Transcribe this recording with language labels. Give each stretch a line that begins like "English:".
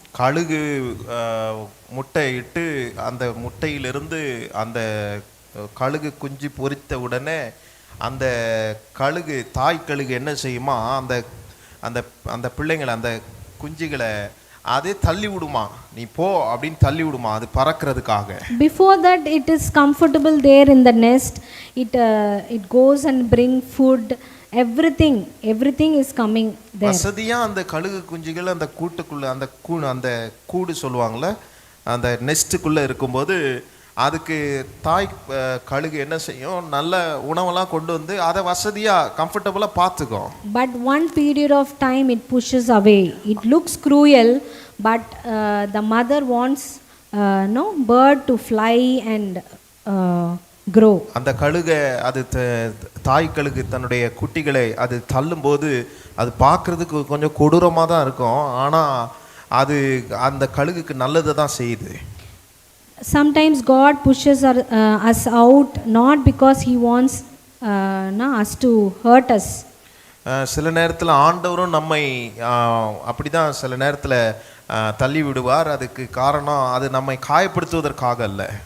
Tamil: கழுகு முட்டையிட்டு அந்த முட்டையிலிருந்து அந்த கழுகு குஞ்சு பொரித்த உடனே அந்த கழுகு, தாய் கழுகு என்ன செய்யுமா, அந்த அந்த அந்த பிள்ளைங்களை, அந்த குஞ்சுகளை அதே தள்ளி விடுமா, நீ போ அப்படின்னு தள்ளி விடுமா, அது பறக்கிறதுக்காக.
English: Before that it is comfortable there in the nest, it goes and bring food, everything is coming there.
Tamil: வசதியா அந்த கழுகு குஞ்சுகள் அந்த கூட்டுக்குள்ள, அந்த கூடு சொல்லுவாங்கல்ல, அந்த நெஸ்ட்டுக்குள்ள இருக்கும்போது அதுக்கு தாய் கழுகு என்ன செய்யும், நல்ல உணவெல்லாம் கொண்டு வந்து அதை வசதியா கம்ஃபர்டபுளா பார்த்துக்கும்.
English: But one period of time it pushes away. It looks cruel, but the mother wants bird to fly and grow.
Tamil: அந்த கழுகை, அது தாய் கழுகு தன்னுடைய குட்டிகளை அது தள்ளும்போது அது பார்க்கறதுக்கு கொஞ்சம் கொடூரமாக தான் இருக்கும், ஆனால் அது அந்த கழுகுக்கு நல்லது தான் செய்யுது.
English: Sometimes God pushes us out not because he wants us to hurt us.
Tamil: சில நேரத்தில் ஆண்டவரும் நம்மை அப்படிதான் சில நேரத்தில் தள்ளி விடுவார். அதுக்கு காரணம் அது நம்மை காயப்படுத்துவதற்காக அல்ல.